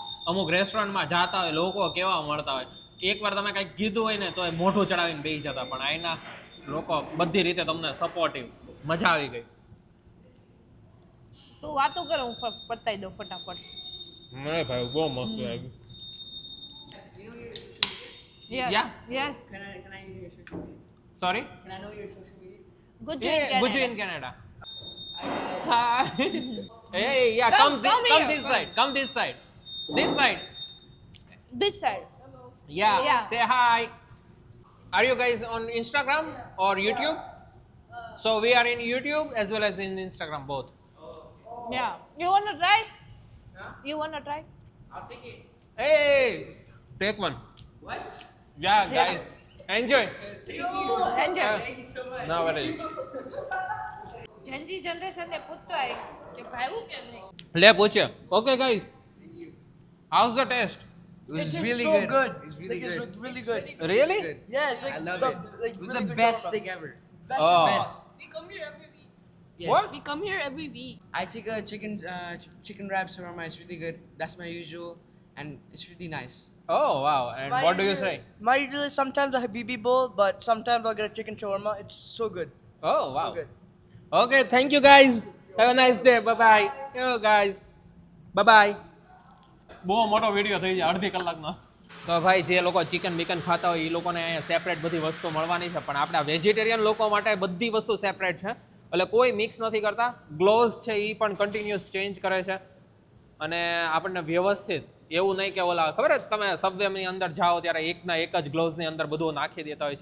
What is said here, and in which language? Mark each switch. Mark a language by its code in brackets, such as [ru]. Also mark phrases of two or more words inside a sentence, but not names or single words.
[gu] અમુક રેસ્ટોરન્ટમાં જાતા હોય લોકો કેવા મળતા હોય, એકવાર તમે કંઈક કીધું હોય ને તો એ મોઢું ચડાવીને બેસી જતા, પણ અહીંના લોકો બધી રીતે તમને સપોર્ટિવ, મજા આવી ગઈ. તું વાતો કરો, હું પતાઈ દઉં ફટાફટ. મને ભાઈ બહુ મસ્ત લાગ્યું. [en] Yes. Yeah. Yes. Can I use your social media? Sorry? Can I know your social media? Good Yeah, Guju in Canada. Hi. Hey, yeah, Come come here. this side. Come this side. This side. This side. Yeah. Yeah. Say hi. Are you guys on Instagram or YouTube? So we are in YouTube as well as in Instagram both. Yeah. You wanna try? You wanna try? I'll take it. Hey, take one. What? Yeah, guys, enjoy. Enjoy. Thank you so much. No worries. [gu] જનજી જનરેશનને પૂછતો હોય કે ભાવ્યું કેમ નહીં. લે પૂછે. [en] Okay, guys. How's the taste? It was It's really so good. good. It was really Like, good. It's really good. Really? Yeah, it's like I love the, it. Like, It was really the good best shawarma. thing ever. Oh. Best. We come here every week. Yes. What? We come here every week. I take a chicken wrap shawarma. It's really good. That's my usual, and it's really nice. Oh, wow. And My what do you usual- say? My usually sometimes a Habibi bowl, but sometimes I'll get a chicken shawarma. It's so good. Oh, wow. So good. Okay, thank you guys. Have a nice day. Bye bye. Yo guys. Bye bye. [gu] બહુ મોટો વિડીયો થઈ જાય, અડધી કલાકનો. તો ભાઈ જે લોકો ચિકન બીકન ખાતા હોય એ લોકોને અહીંયા સેપરેટ બધી વસ્તુ મળવાની છે, પણ આપણા વેજીટેરિયન લોકો માટે બધી વસ્તુ સેપરેટ છે, એટલે કોઈ મિક્સ નથી કરતા. ગ્લોવ્સ છે એ પણ કન્ટિન્યુઅસ ચેન્જ કરે છે, અને આપણને વ્યવસ્થિત એવું નહીં કે ઓલા ખબર જ તમે સબવેની અંદર જાઓ ત્યારે એકના એક જ ગ્લોવ્સની અંદર બધું નાખી દેતા હોય છે.